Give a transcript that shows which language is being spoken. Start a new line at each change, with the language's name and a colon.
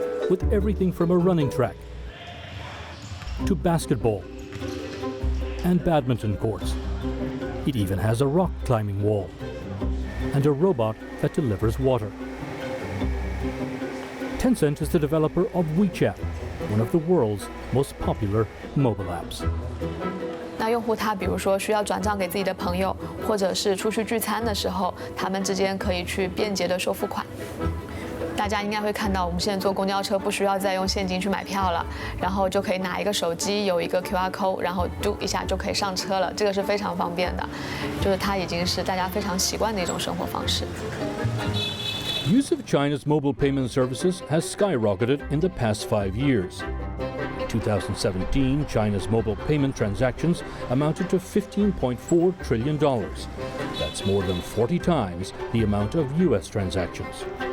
English: With everything from a running track to basketball and badminton courts. It even has a rock climbing wall and a robot that delivers water. Tencent is the developer of WeChat, one of the world's most popular mobile apps.
Chinese: 那用户他比如说需要转账给自己的朋友，或者是出去聚餐的时候，他们之间可以去便捷的收付款。大家应该会看到，我们现在坐公交车不需要再用现金去买票了，然后就可以拿一个手机，有一个 QR code， 然后嘟一下就可以上车了，这个是非常方便的，就是它已经是大家非常习惯的一种生活方式。
English: Use of China's mobile payment services has skyrocketed in the past 5 years. In 2017, China's mobile payment transactions amounted to $15.4 trillion. That's more than 40 times the amount of US transactions.